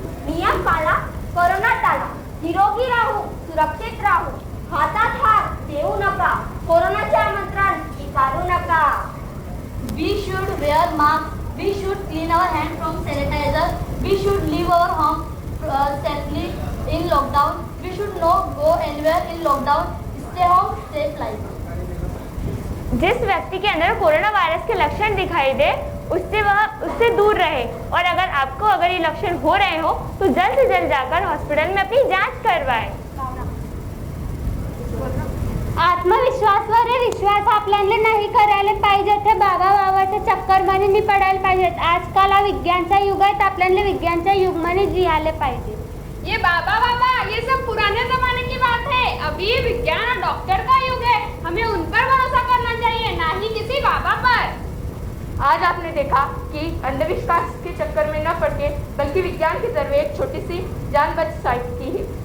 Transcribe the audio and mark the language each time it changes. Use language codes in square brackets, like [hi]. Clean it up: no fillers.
[mr] नियम पाला, कोरोना टाळा, निरोगी राहू, सुरक्षित राहू, हातात हात देऊ नका, कोरोनाचे आमंत्रण स्वीकारू नका. [en] We should wear mask, we should clean our hands from sanitizer, we should leave our home safely in lockdown, we should not go anywhere in lockdown, stay home, save life. [hi] जिस व्यक्ति के अंदर कोरोना वायरस के लक्षण दिखाई दे उससे दूर रहे, और अगर ये लक्षण हो रहे हो तो जल्द से जल्द जाकर हॉस्पिटल में अपनी जांच करवाएं. [mr] आत्मविश्वासवर विश्वास आपल्याला नाही करायला पाहिजे, ते बाबाच्या चक्करमध्ये नाही पडायला पाहिजेत. आजकाल हा विज्ञानचा युग आहे, आपल्याला विज्ञानच्या युगमध्ये जियाले पाहिजे. [hi] ये बाबा ये सब पुराने जमाने की बात है. अभी विज्ञान और डॉक्टर का युग है, हमें उन पर भरोसा करना चाहिए, ना ही किसी बाबा पर. आज आपने देखा कि अंधविश्वास के चक्कर में न पड़ के बल्कि विज्ञान के जरिए एक छोटी सी जान बच सकती है.